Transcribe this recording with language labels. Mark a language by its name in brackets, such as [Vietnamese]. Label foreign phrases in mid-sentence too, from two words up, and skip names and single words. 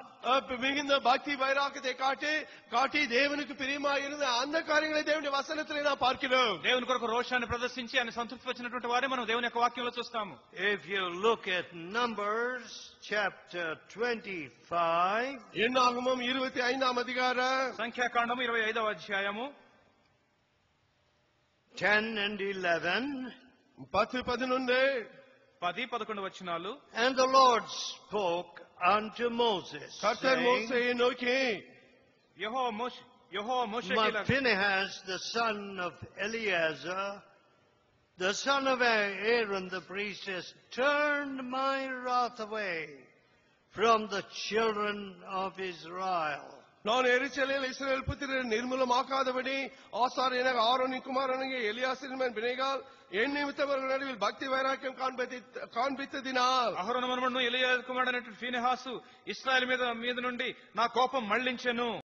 [Tamil] மிகுந்த பக்தி வைராக்கியத்தை காட்டி தேவனுக்கு பிரியமாக இருந்த அந்த காரியங்களை தேவனுடைய வசனத்திலே நாம் பார்க்கிறோம். [Telugu] దేవుని కొరకు రోషాన్ని ప్రదర్శించి ఆయన సంతృప్తి వచ్చినటువంటి వారే మనం దేవుని యొక్క వాక్యంలో చూస్తాము. [English] If you look at Numbers chapter 25, [Tamil] என்னாகமம் 25ஆம் அதிகாரம் [Telugu] సంఖ్యాకాండము 25వ అధ్యాయము [English] 10 and 11, 10-11. [Telugu] 10-11 వచనాలు. [English] and the Lord spoke unto Moses, [Tamil] கர்த்தர் [English] saying, [Tamil] மோசேயை நோக்கி, [Telugu] యెహోవా మోషేకి [English] But [Telugu] ఇలా, [English] Phinehas, the son of Eleazar, the son of Aaron the priest, has turned my wrath away from the children of Israel. [Tamil] நான் எரிச்சலில் இஸ்ரவேல் புத்திரரை நிர்மூலமாக்காதபடி ஆசாரியனாக ஆரோனின் குமாரனாகிய எலியாசிரின் மகன் பினெகால் என் நிமித்தவர்கள் நடுவில் பக்தி வைராக்கியம் காண்பித்ததினால் [Telugu] అహరోను మనమను ఎలియా కుమారుడైనటువంటి ఫీనెహాసు ఇశ్రాయేలు మీద నుండి నా కోపం మళ్లించెను.